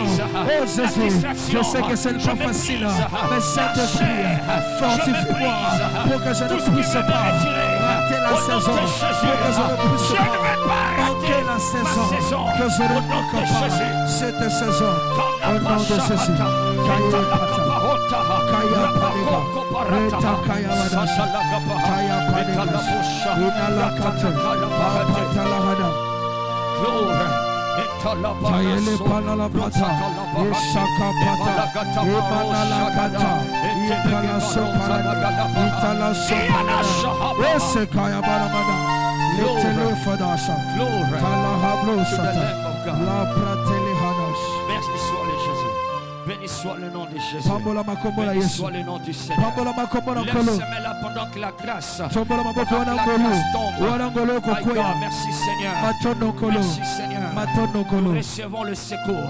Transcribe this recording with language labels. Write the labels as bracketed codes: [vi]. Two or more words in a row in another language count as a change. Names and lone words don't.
[fr] Oh Jésus, je sais que ce n'est pas facile. Mais Saint-Esprit, fortifie-moi pour que je ne puisse pas rater la saison. Pour que je ne puisse pas manquer la saison. Que je ne manque pas cette saison. Au nom de Jésus. Kaya Paniga, Reta Kaya Wadash, Kaya Paniga, Inalakata, Patalahada, Tayele Panalapata, Ishaka Pata, Imanalakata, Itala Sopara, Itala Sopara, Esekaya Baramada, Little Fadasha, Talahablo Sata, La Pratele Hadash. Merci soit le Jésus. Béni soit le nom de Jésus. Béni soit le nom du Seigneur. Laisse-moi là pendant que la grâce tombe. Merci Seigneur. Merci Seigneur. Nous recevons le secours.